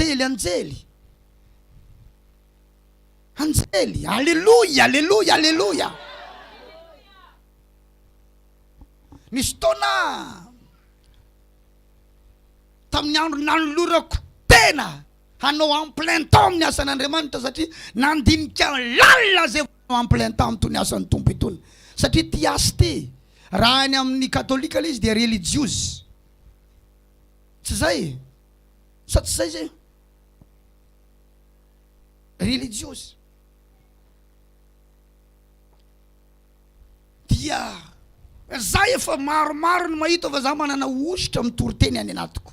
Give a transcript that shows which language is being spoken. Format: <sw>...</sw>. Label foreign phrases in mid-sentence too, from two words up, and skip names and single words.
<mg>Alléluia. Nisy taona tamin'ny andro nanolorako tena hanao</mg> <fr>en plein temps</fr> <mg>amin'ny asan'Andriamanitra satria nandinika lalina zay</mg> <fr>en plein temps</fr> <mg>amin'itony asan'ny tompo itony. Satria tia asy ty. Raha any amin'ny katolika izy dia religieuse. Tsy zay? Sa tsy zay zay? Religieuse. Dia zay efa maromaro no mahita fa za manana ositra mitory-teny any anatiko.</mg>